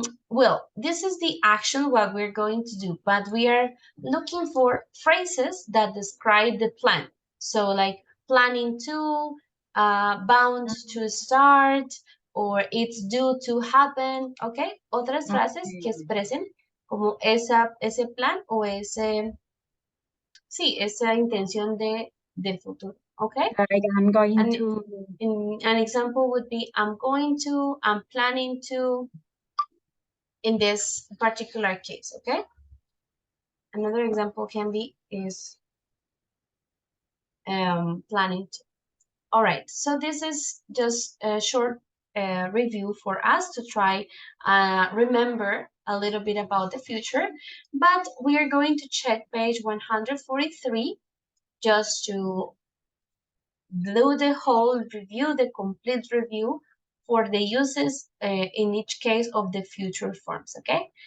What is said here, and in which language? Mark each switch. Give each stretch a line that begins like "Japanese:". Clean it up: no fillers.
English: Well, this is the action what we're going to do, but we are looking for phrases that describe the plan. So like planning to, bound to start, or it's due to happen, ¿ok?
Spanish: Otras frases que expresen como ese plan o sí, esa intención del futuro, ¿ok?
English: Like I'm going And to. an example would be, I'm planning to, in this particular case, okay? Another example can be is planning to. All right, so this is just a short review for us to try remember a little bit about the future, but we are going to check page 143 just to do the whole review, the complete review for the uses in each case of the future forms, okay?